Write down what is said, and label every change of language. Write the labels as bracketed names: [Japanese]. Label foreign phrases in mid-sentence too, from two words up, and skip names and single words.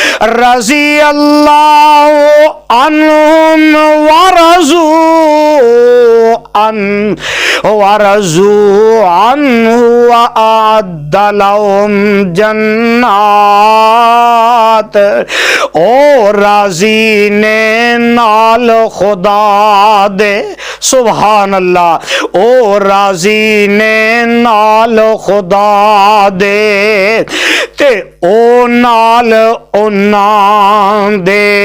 [Arabic] رضي الله عنهم ورضوا عنه وأعد لهم جنات. [Punjabi] ओ राजी ने नाल खुदा दे, [Arabic] سبحان الله. [Punjabi] ओ राजी ने नाल खुदा दे ते ओ नाल उन्हां दे